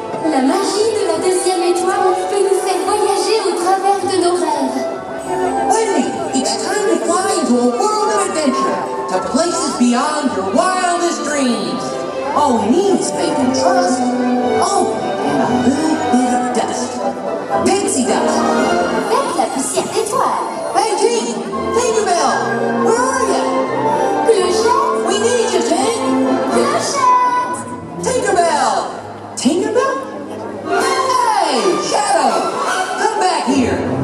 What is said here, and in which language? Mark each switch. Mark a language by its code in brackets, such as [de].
[fr] La magie de la deuxième étoile peut nous faire voyager au travers de nos rêves. [en] Wendy, it's time to fly into a world of adventure, to places beyond your wildest dreams. All we need is faith and trust. Oh, and a little bit of dust. Pixie dust. [fr] Avec la poussière d'étoiles. [en] Hey, Jean! Tinkerbell! Where are you? [fr] Clochette! [en] We need you, Jean! [fr] Clochette! [en] Tinkerbell! Tinkerbell? Hey, Shadow! Come back here!